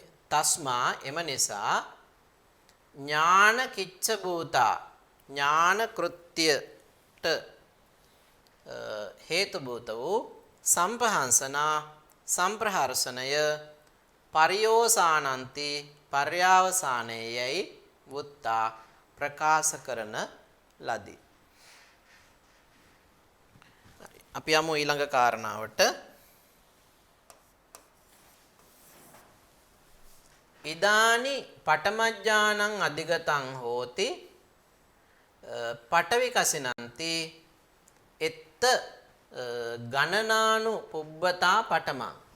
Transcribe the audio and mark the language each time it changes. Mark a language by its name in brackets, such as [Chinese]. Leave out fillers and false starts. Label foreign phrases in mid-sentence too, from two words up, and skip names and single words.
[Sinhala] තස්මා එම නිසා [Pali] ඥාන කිච්ච භූතා [Sinhala] ඥාන කෘත්‍යයට හේතු භූත වූ සම්පහංසනා සම්ප්‍රහර්ෂණය පරියෝසානන්ති පර්යාවසානයේයි වුත්තා ප්‍රකාශ කරන ලදී. අපි යමු ඊළඟ කාරණාවට. [Pali] ඉදානි පඨමඥානං අධිගතං හෝති පඨවි කසිනන්ති එත්ත ගණනානු පුබ්බතා පඨමං